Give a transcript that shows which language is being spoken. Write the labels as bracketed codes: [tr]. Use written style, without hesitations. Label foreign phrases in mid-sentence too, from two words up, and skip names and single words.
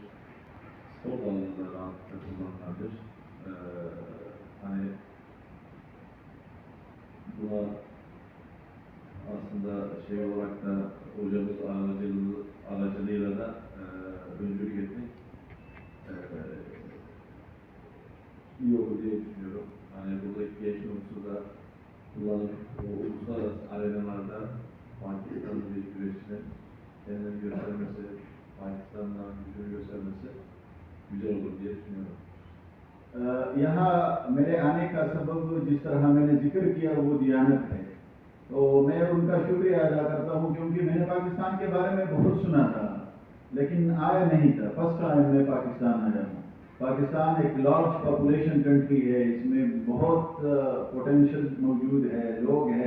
[tr] Spor alanında rahatlıkla kullanılabilir. Hani buna aslında şey olarak da hocamız aracılığıyla da öncülük etmek iyi olur diye düşünüyorum. Hani buradaki genç nüfusu da kullanıp o uluslararası arenalarda Pakistan'ın bir güreşçinin kendini göstermesi, Pakistan'dan gücünü göstermesi güzel olur diye düşünüyorum. [ur] یہاں میرے آنے کا سبب جس طرح میں نے ذکر کیا وہ دیانت ہے، تو میں ان کا شکریہ ادا کرتا ہوں کیونکہ میں نے پاکستان کے بارے میں بہت سنا تھا لیکن آیا نہیں تھا. [en] first time [ur] میں پاکستان آیا ہوں۔ پاکستان ایک [en] large population country [ur] ہے، اس میں بہت پوٹینشل موجود ہے، لوگ ہیں.